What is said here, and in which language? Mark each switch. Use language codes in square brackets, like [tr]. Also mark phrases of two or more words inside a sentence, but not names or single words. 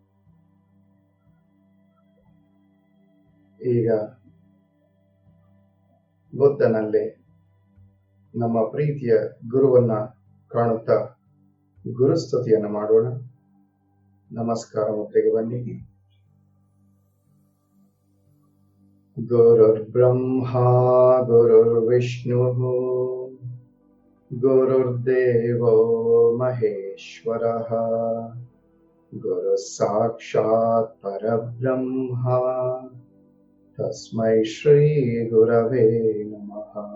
[kn] ಈಗ ಬುದ್ಧನಲ್ಲಿ ನಮ್ಮ ಪ್ರೀತಿಯ ಗುರುವನ್ನ ಕಾಣುತ್ತಾ ಗುರುಸ್ತುತಿಯನ್ನು ಮಾಡೋಣ. ನಮಸ್ಕಾರ ಮುದ್ರೆಗೆ ಬನ್ನಿ. [sa] ಗುರುರ್ ಬ್ರಹ್ಮ ಗುರುರ್ ವಿಷ್ಣು ಗುರುರ್ದೇವೋ ಮಹೇಶ್ವರಃ ಗುರು ಸಾಕ್ಷಾತ್ ಪರಬ್ರಹ್ಮ ತಸ್ಮೈ ಶ್ರೀ ಗುರವೇ ನಮಃ.